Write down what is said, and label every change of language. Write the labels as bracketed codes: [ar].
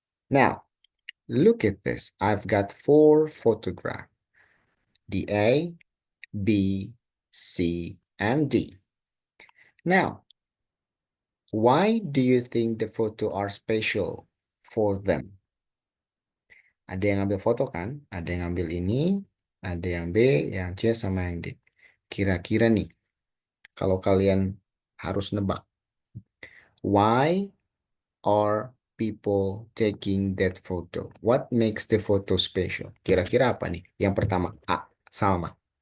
[en] Now, look at this. I've got 4 photographs, the A, B, C, and D. Now, why do you think the photo are special for them? [id] Ada yang ambil foto kan? Ada yang ambil ini, ada yang B, yang C, sama yang D. Kira-kira nih, kalau kalian harus nebak, [en] why are people taking that photo? What makes the photo special? [id] Kira-kira apa nih? Yang pertama, A, Salma.